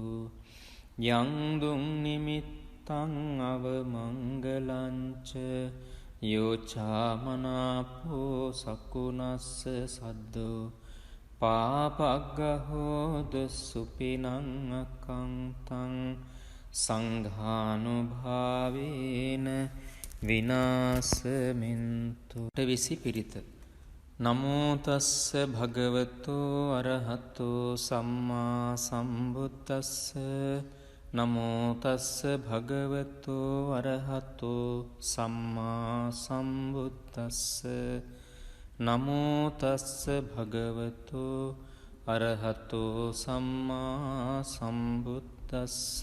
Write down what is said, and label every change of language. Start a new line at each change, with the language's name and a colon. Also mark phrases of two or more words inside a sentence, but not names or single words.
Pali: යං දුං නිමිත්තං අවමංගලංච යෝචාමනාපෝ සකුණස්ස සද්දෝ පාපග්ගහෝදු සුපිනං අකංතං සංඝානුභාවේන විනාසමින්තු.
Sinhala: විසි පිරිත.
Pali: නමෝ තස්ස භගවතු අරහතෝ සම්මා සම්බුද්දස්ස. නමෝ තස්ස භගවතු අරහතෝ සම්මා සම්බුද්දස්ස. නමෝ තස්ස භගවතු අරහතෝ සම්මා සම්බුද්දස්ස.